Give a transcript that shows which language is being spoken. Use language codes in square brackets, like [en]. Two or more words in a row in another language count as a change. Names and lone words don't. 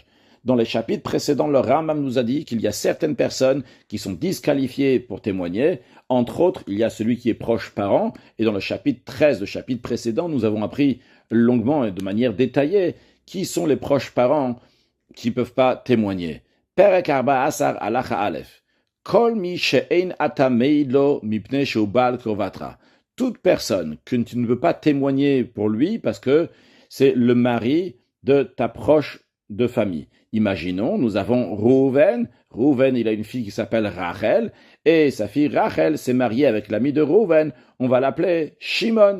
[fr] Dans les chapitres précédents, le Rambam nous a dit qu'il y a certaines personnes qui sont disqualifiées pour témoigner. Entre autres, il y a celui qui est proche parent. Et dans le chapitre 13, le chapitre précédent, nous avons appris longuement et de manière détaillée qui sont les proches parents qui ne peuvent pas témoigner. [he] פרק ארבעה עשר הלכה א׳. כל מי שאין אתה מעידו מפני שהוא בעל קרובתו. [fr] Toute personne que tu ne veux pas témoigner pour lui parce que c'est le mari de ta proche de famille. Imaginons, nous avons Rouven. Rouven, il a une fille qui s'appelle Rachel, et sa fille Rachel s'est mariée avec l'ami de Rouven. On va l'appeler Shimon.